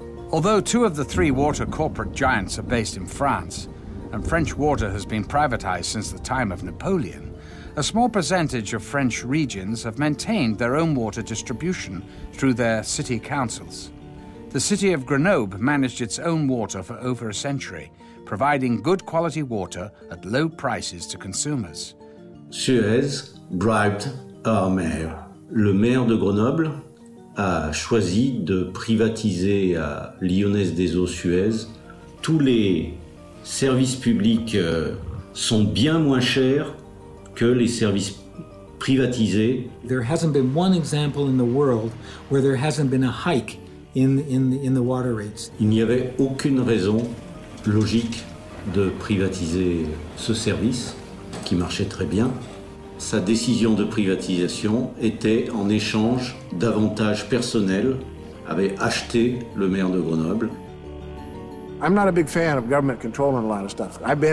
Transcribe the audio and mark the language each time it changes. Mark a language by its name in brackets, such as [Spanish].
[English] Although 2 of the 3 water corporate giants are based in France, and French water has been privatized since the time of Napoleon, a small percentage of French regions have maintained their own water distribution through their city councils. The city of Grenoble managed its own water for over a century, providing good quality water at low prices to consumers. Suez bribed our mayor. [French] Le maire de Grenoble a choisi de privatiser à Lyonnaise des Eaux Suez. Tous les services publics sont bien moins chers que les services privatisés. [English] There hasn't been one example in the world where there hasn't been a hike in the water rates. [French] Il n'y avait aucune raison logique de privatiser ce service qui marchait très bien. Sa décision de privatisation était en échange d'avantages personnels, avait acheté le maire de Grenoble. [English] I'm not a big fan of government controlling a lot of stuff. I've been in government. I worked in the federal government, I worked in state government, I worked in local government.